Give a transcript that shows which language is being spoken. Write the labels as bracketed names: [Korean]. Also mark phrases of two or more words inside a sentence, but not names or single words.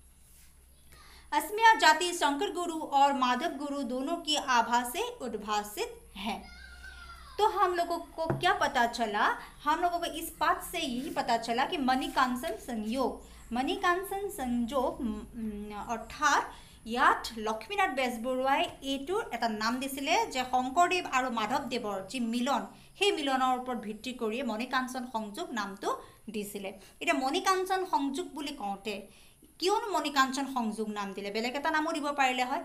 [Hindi] असमिया जाति शंकर गुरु और माधव गुरु दोनों की आभा से उद्भासित है। तो हम लोगों को क्या पता चला, हम लोगों को इस बात से यही पता चला कि मणिकांचन संयोग अर्थात [Assamese] ইয়াত লক্ষ্মীনাথ বেজবৰুৱাই এইটোৰ এটা নাম দিছিলে যে শংকৰদেৱ আৰু মাধৱদেৱৰ যি মিলন, সেই মিলনৰ ওপৰত ভিত্তি কৰি মণিকাঞ্চন সংযোগ নামটো দিছিলে। এটা মণিকাঞ্চন সংযোগ বুলি কওঁতে কিয়নো মণিকাঞ্চন সংযোগ নাম দিলে, বেলেগ এটা নামো দিব পাৰিলে হয়।